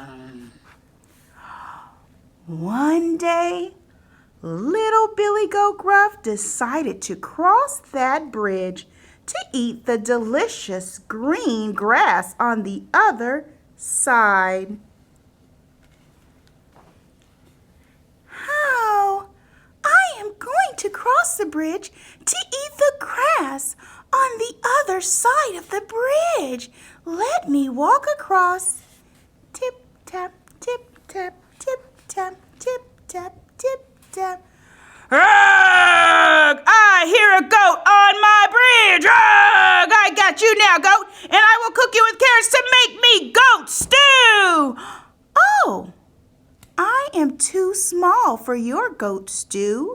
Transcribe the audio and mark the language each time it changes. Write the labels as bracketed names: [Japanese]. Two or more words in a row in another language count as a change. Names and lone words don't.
[English] One day, Little Billy Goat Gruff decided to cross that bridge to eat the delicious green grass on the other side. How? I am going to cross the bridge to eat the grass on the other side of the bridge. Let me walk across. Tip, tap, tip, tap, tip, tap, tip, tap, tip, tap. Ugh! I hear a goat on my bridge. Ugh! I got you now, goat, and I will cook you with carrots to make me goat stew. Oh, I am too small for your goat stew.